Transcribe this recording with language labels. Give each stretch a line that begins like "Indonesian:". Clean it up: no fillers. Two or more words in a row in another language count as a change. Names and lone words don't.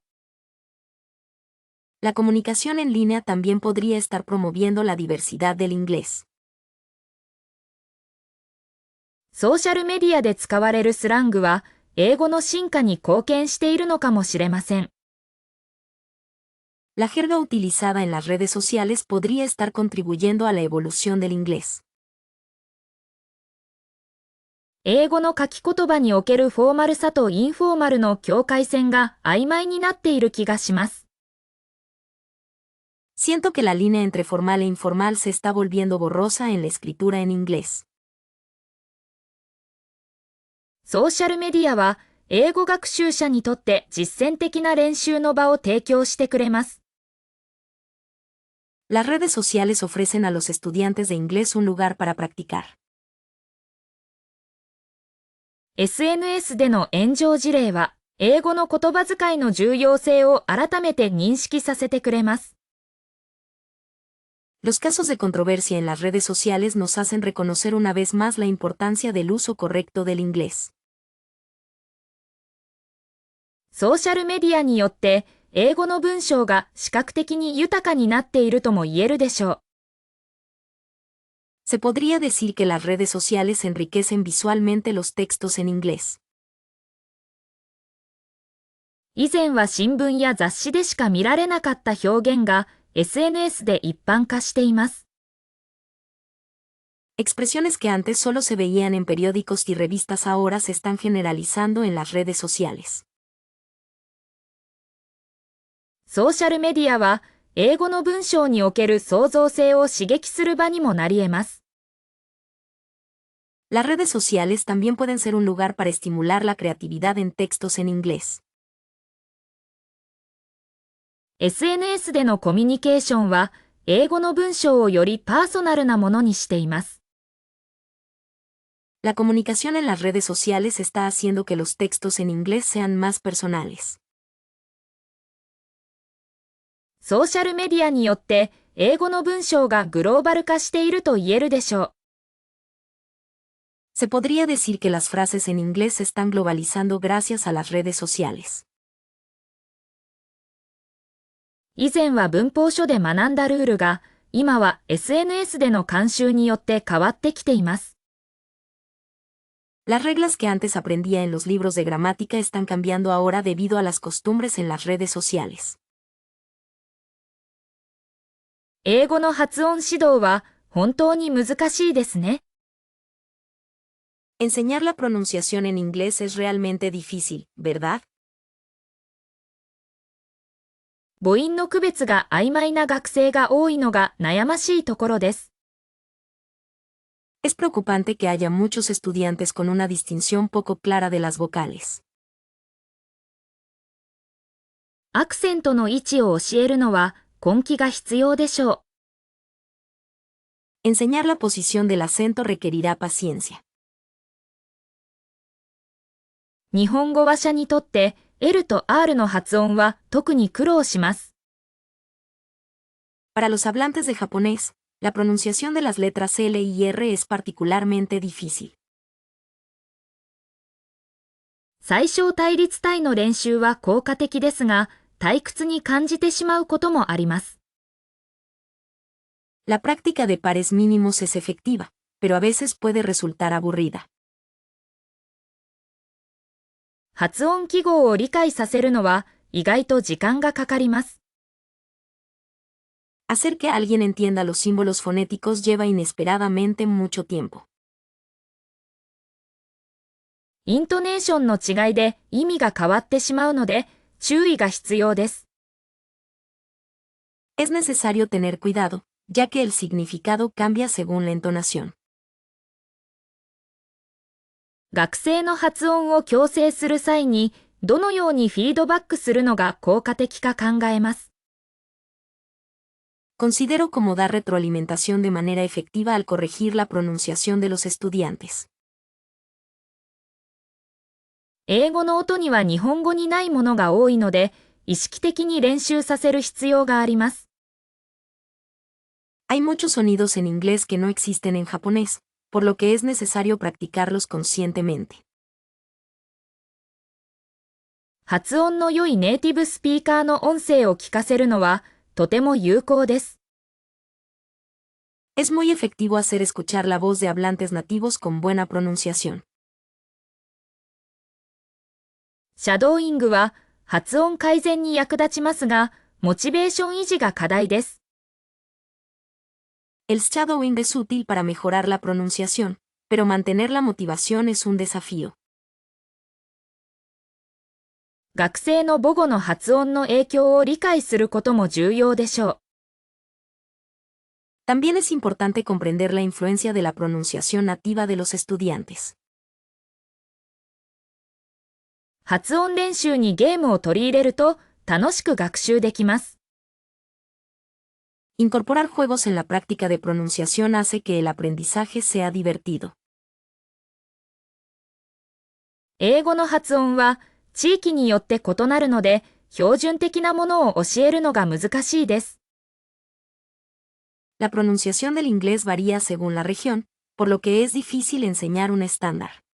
Spanish: う。La comunicación en línea también podría estar promoviendo la diversidad del inglés.
Japanese: ソーシャルメディアで使われるスラングは、英語の進化に貢献しているのかもしれません。
Spanish: La jerga utilizada en las redes sociales podría estar contribuyendo a la evolución del inglés.
Japanese: 英語の書き言葉におけるフォーマルさとインフォーマルの境界線が曖昧になっている気がします。
Spanish: Siento que la línea entre formal e informal se está volviendo borrosa en la escritura en inglés.
Japanese: ソーシャルメディアは英語学習者にとって実践的な練習の場を提供してくれます。
Spanish: Las redes sociales ofrecen a los estudiantes de inglés un lugar para practicar.
Japanese: SNS での炎上事例は、英語の言葉遣いの重要性を改めて認識させてくれます。
Spanish: Los casos de controversia en las redes sociales nos hacen reconocer una vez más la importancia del uso correcto del inglés.
Japanese: ソーシャルメディアによって、英語の文章が視覚的に豊かになっているとも言えるでしょう。
Spanish: Se podría decir que las redes sociales enriquecen visualmente los textos en inglés.
Japanese: 以前は新聞や雑誌でしか見られなかった表現が SNS で一般化しています。
Spanish: Expresiones que antes solo se veían en periódicos y revistas ahora se están generalizando en las redes sociales.
Japanese: ソーシャルメディアは、英語の文章における創造性を刺激する場にもなり得ます。
Spanish: Las redes sociales también pueden ser un lugar para estimular la creatividad en textos en inglés.
Japanese: SNS でのコミュニケーションは、英語の文章をよりパーソナルなものにしています。
Spanish: La comunicación en las redes sociales está haciendo que los textos en inglés sean más personales.
Japanese: ソーシャルメディアによって、英語の文章がグローバル化していると言えるでしょう。
Spanish: Se podría decir que las frases en inglés se están globalizando gracias a las redes sociales.
Japanese: 以前は文法書で学んだルールが、今は SNS での慣習によって変わってきています。
Spanish: Las reglas que antes aprendía en los libros de gramática están cambiando ahora debido a las costumbres en las redes sociales.
Japanese: 英語の発音指導は本当に難しいですね。
Spanish: Enseñar la pronunciación en inglés es realmente difícil, ¿verdad?
Japanese: 母音の区別が曖昧な学生が多いのが悩ましいところです。
Spanish: Es preocupante que haya muchos estudiantes con una distinción poco clara de las vocales.
Japanese: アクセントの位置を教えるのは根気が必要でしょう。
Spanish: Enseñar la posición del acento requerirá paciencia.
Japanese: 日本語話者にとって L と R の発音は特に苦労します。
Spanish: Para los hablantes de japonés, la pronunciación de las letras L y R es particularmente difícil.
Japanese: 最小対立体の練習は効果的ですが、退屈に感じてしまうこともあります。
Spanish: La práctica de pares mínimos es efectiva, pero a veces puede resultar aburrida.
Japanese: 発音記号を理解させるのは意外と時間がかかります。
Spanish: Hacer que alguien entienda los símbolos fonéticos lleva inesperadamente mucho tiempo.
Japanese: イントネーションの違いで意味が変わってしまうので注意が必要です。
Spanish: Es necesario tener cuidado, ya que el significado cambia según la entonación.
Japanese: 学生の発音を矯正する際にどのようにフィードバックするのが効果的か考えます。
Spanish: Considero cómo dar retroalimentación de manera efectiva al corregir la pronunciación de los estudiantes.
Japanese: 英語の音には日本語にないものが多いので、意識的に練習させる必要があります。
Spanish: Hay muchos sonidos en inglés que no existen en japonés, por lo que es necesario practicarlos conscientemente.
Japanese: 発音の良いネイティブスピーカーの音声を聞かせるのはとても有効です。
Spanish: Es muy efectivo hacer escuchar la voz de hablantes nativos con buena pronunciación.
Japanese: シャドーイングは発音改善に役立ちますが、モチベーション維持が課題です。
Spanish: El shadowing es útil para mejorar la pronunciación, pero mantener la motivación es un desafío.
Japanese: 学生の母語の発音の影響を理解することも重要でしょう。
Spanish: También es importante comprender la influencia de la pronunciación nativa de los estudiantes.
Japanese: 発音練習にゲームを取り入れると楽しく学習できます。
Spanish: Incorporar juegos en la práctica de pronunciación hace que el aprendizaje sea divertido.
Japanese: 英語の発音は地域によって異なるので、標準的なものを教えるのが難しいです。
Spanish: La pronunciación del inglés varía según la región, por lo que es difícil enseñar un estándar.